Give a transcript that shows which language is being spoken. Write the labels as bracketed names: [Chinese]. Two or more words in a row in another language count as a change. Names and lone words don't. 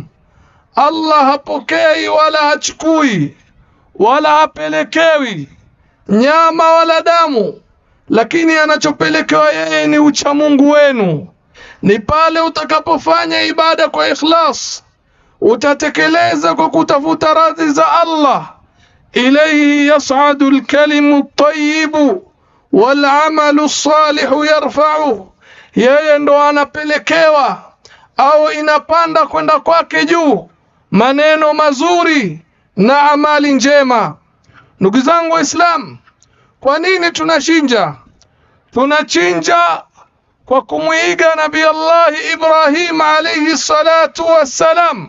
[Swahili] Allah hapokei wala hachukui wala hapelekewi nyama wala damu, lakini anachopelekewa yeye ni uchamungu wenu. Ni pale utakapofanya ibada kwa ikhlas, utatekeleza kwa kutafuta radhi za Allah. [Arabic] إليه يصعد الكلم الطيب والعمل الصالح يرفعه. [Swahili] Yeye ndo anapelekewa au inapanda kwenda kwake juu maneno mazuri na amali njema. Ndugu zangu Waislamu, kwa nini tunachinja? Tunachinja kwa kumuiga Nabii Allah Ibrahim [Arabic] عليه الصلاة والسلام.